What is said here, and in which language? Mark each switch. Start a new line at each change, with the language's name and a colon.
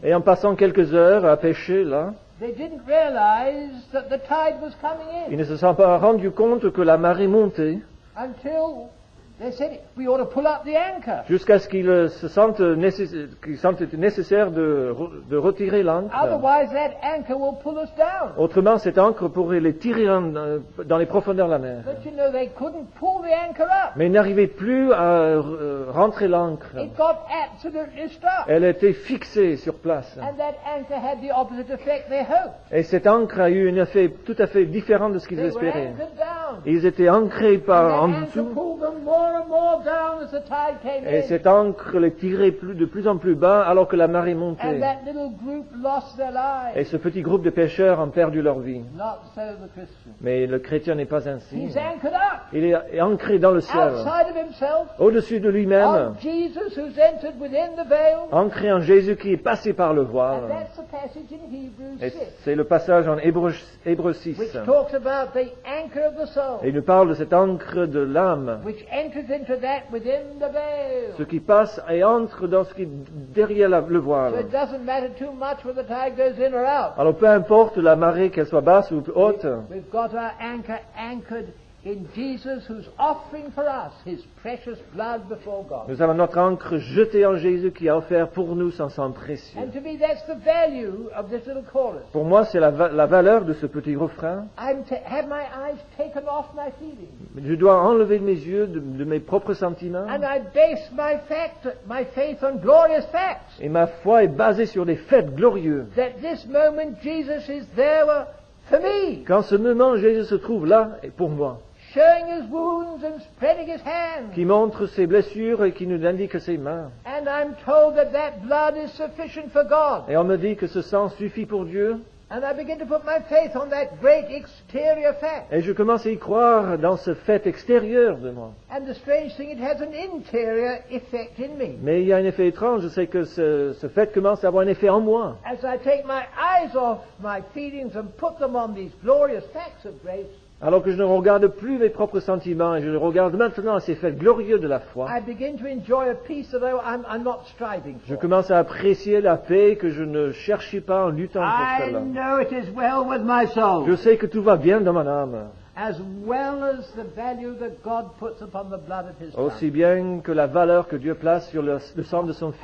French: Et en passant quelques heures à pêcher là,
English: they didn't realize that the tide was coming
French: ils
English: in
French: ne se sont pas rendus compte que la marée montait
English: until they said, we ought to pull up the anchor.
French: jusqu'à ce qu'ils sentent nécessaire de retirer l'ancre.
English: Otherwise, that anchor will pull us down.
French: Autrement, cette ancre pourrait les tirer dans les profondeurs de la mer.
English: But you know, they couldn't pull the anchor up.
French: Mais ils n'arrivaient plus à rentrer l'ancre.
English: It got absolutely stuck.
French: Elle était fixée sur place.
English: And that anchor had the opposite effect they hoped.
French: Et cette ancre a eu un effet tout à fait différent de ce qu'ils
English: They were
French: espéraient.
English: anchored down.
French: Ils étaient ancrés par en
English: And the anchor
French: dessous.
English: pulled them more and more down as the tide came
French: Et
English: in.
French: cette ancre les tirait de plus en plus bas alors que la marée
English: And
French: montait.
English: that little group lost their
French: Et
English: lives.
French: ce petit groupe de pêcheurs ont perdu leur vie.
English: Not so the Christian.
French: Mais le chrétien n'est pas ainsi.
English: He's anchored up,
French: Il est ancré dans le ciel,
English: outside of himself,
French: au-dessus de lui-même,
English: of Jesus who's entered within the veil.
French: ancré en Jésus qui est passé par le voile.
English: And that's the passage in Hebrews
French: Et
English: 6,
French: c'est le passage en Hébreux 6.
English: which talks about the anchor of the soul,
French: Et il nous parle de cette ancre de l'âme,
English: which enters into that within the veil.
French: ce qui passe et entre dans ce qui est derrière le
English: So
French: voile.
English: it doesn't matter too much whether the tide goes in or out.
French: Alors peu importe la marée, qu'elle soit basse ou haute,
English: We've got our anchor anchored in Jesus, who's offering for us his precious blood before God.
French: nous avons notre ancre jetée en Jésus qui a offert pour nous son sang précieux.
English: And to me, that's the value of this little chorus.
French: Pour moi, c'est la valeur de ce petit refrain.
English: I'm to have my eyes taken off my feelings,
French: Je dois enlever mes yeux de mes propres sentiments.
English: and I base my faith on glorious facts.
French: Et ma foi est basée sur des faits glorieux.
English: That this moment Jesus is there for me,
French: Qu'en ce moment, Jésus se trouve là et pour moi,
English: showing his wounds and spreading his hands.
French: qui montre ses blessures et qui nous indique ses mains.
English: And I'm told that that blood is sufficient for God.
French: Et on me dit que ce sang suffit pour Dieu.
English: And I begin to put my faith on that great exterior fact.
French: Et je commence à y croire dans ce fait extérieur de moi.
English: And the strange thing, it has an interior effect in me.
French: Mais il y a un effet étrange, je sais que ce fait commence à avoir un effet en moi.
English: As I take my eyes off my feelings and put them on these glorious facts of grace,
French: Alors que je ne regarde plus mes propres sentiments et je regarde maintenant ces faits glorieux de la foi,
English: I begin to enjoy a peace that I'm not striving
French: je
English: for.
French: commence à apprécier la paix que je ne cherchais pas en luttant pour
English: I
French: cela.
English: know it is well with my soul,
French: Je sais que tout va bien dans mon âme,
English: as well as the value that God puts upon the blood of His
French: aussi
English: Son.
French: bien que la valeur que Dieu place sur le sang de son Fils.